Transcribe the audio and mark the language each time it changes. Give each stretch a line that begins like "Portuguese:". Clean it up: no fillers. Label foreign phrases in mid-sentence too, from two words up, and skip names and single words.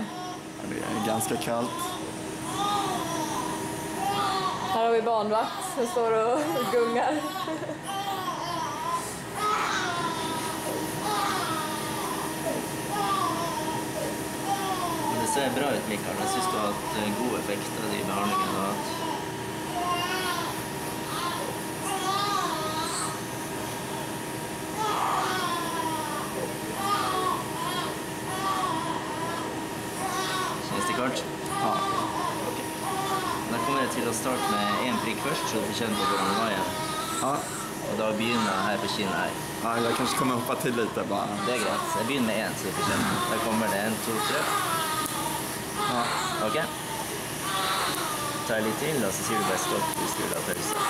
Swedish: Det är ganska kallt. Här har vi barnvakt som står och gungar. Det ser bra ut, Mikael.
Norwegian: Jeg synes du har hatt god effekt av de behandlingene. Kjennes det klart? Ja. Ok. Da kommer jeg til å starte med en prikk først, så du kjenner på hvordan det var igjen. Ja. Og da begynner jeg her på kinnet her.
Swedish: Ja, jag kanske kommer hoppa till lite bara.
Norwegian: Det er greit. Jeg begynner med en, så du får kjenne. Da kommer det 1, 2, 3. Ja. Ok? Ta litt til, og så sier du bare stopp hvis du vil ha pause.